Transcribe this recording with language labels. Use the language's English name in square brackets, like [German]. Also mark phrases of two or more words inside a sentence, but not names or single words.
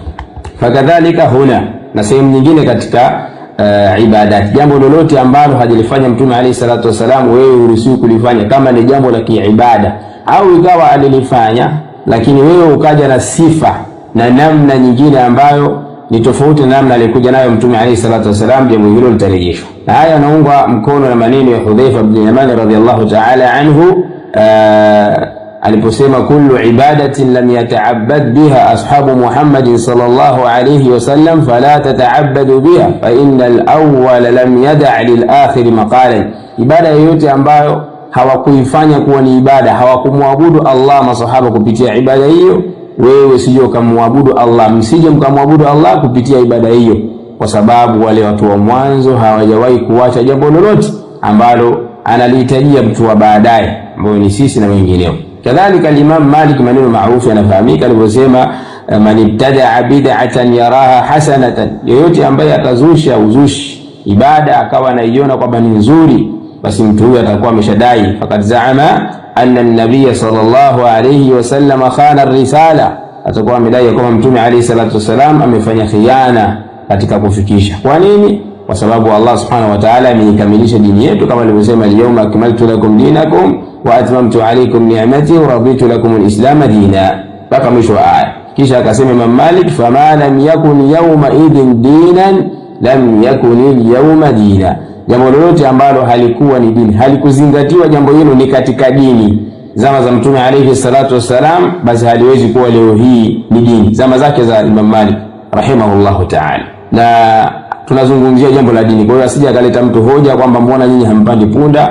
[Swahili] Fakadhalika huna na sehemu nyingine katika ibadati, jambo lolote ambalo hajalifanya Mtume [Arabic] عليه الصلاة والسلام, [Swahili] wewe uruhusiwi kulifanya kama ni jambo la kiibada, au ikawa alilifanya lakini wewe ukaja na sifa na namna nyingine ambayo ni tofauti na namna alikuja nayo Mtume [Arabic] عليه الصلاة والسلام, [Swahili] jambo hilo litarejeshwa. Na haya yanaungwa mkono na maneno ya Hudhaifa ibn Yaman [Arabic] رضي الله تعالى عنه [Swahili] aliposema [Arabic] كل عبادة لم يتعبد بها أصحاب محمد صلى الله عليه وسلم فلا تتعبدوا بها فإن الأول لم يدع للآخر مقالا. [Swahili] Ibada yoyote ambayo hawakuifanya kuwa ni ibada, hawakumwabudu Allah masahaba kupitia ibada hiyo, wewe sije ukamwabudu Allah, msije mkamwabudu Allah kupitia ibada hiyo, kwa sababu wale watu wa mwanzo hawajawahi kuacha jambo lolote ambalo analihitajia mtu wa baadaye, ambao ni sisi na wengineo. Kadhalika Imam Malik, maneno maarufu yanafahamika alivyosema, [Arabic] من ابتدع بدعة يراها حسنة, [Swahili] yoyote ambaye atazusha uzushi ibada akawa anaiona kwamba ni nzuri, basi mtu huyo atakuwa ameshadai, [Arabic] فقد زعم أن النبي صلى الله عليه وسلم خان الرسالة, [Swahili] atakuwa amedai kwamba mtume [Arabic] عليه الصلاة والسلام [Swahili] amefanya khiana katika kufikisha. Kwa nini? Kwa sababu Allah [Arabic] سبحانه وتعالى [Swahili] ameikamilisha dini yetu kama alivyosema, [Arabic] اليوم أكملت لكم دينكم وأتممت عليكم نعمتي ورضيت لكم الإسلام دينا, [Swahili] mpaka mwisho wa aya. Kisha akasema Imam Malik, [Arabic] فما لم يكن يومئذ دينا لم يكن اليوم دينا, [Swahili] jambo lolote ambalo halikuwa ni dini, halikuzingatiwa jambo hilo ni katika dini zama za mtume [Arabic] عليه الصلاة والسلام, [Swahili] basi haliwezi kuwa leo hii ni dini. Zama zake za Imam Malik [Arabic] رحمه الله تعالى. [Swahili] Na tunazungumzia jambo la dini, kwa hiyo asije akaleta mtu hoja kwamba mbona nyinyi hampandi punda.